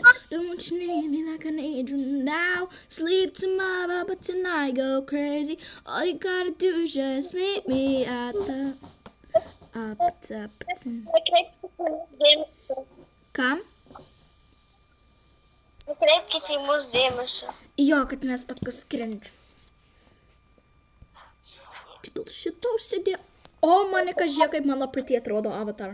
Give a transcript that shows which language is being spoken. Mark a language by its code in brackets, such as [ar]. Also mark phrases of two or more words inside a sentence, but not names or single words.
[en] Don't you need me like I need you now? Sleep tomorrow, but tonight go crazy. All you gotta do is just meet me at the Kam? [lt] Kreipkite į mus dėmesio. Jo, kad mes tokius cringe. Čia dėl šito užsidėjo. O, Monika, žiūrėk, kaip mano pretty atrodo avatar.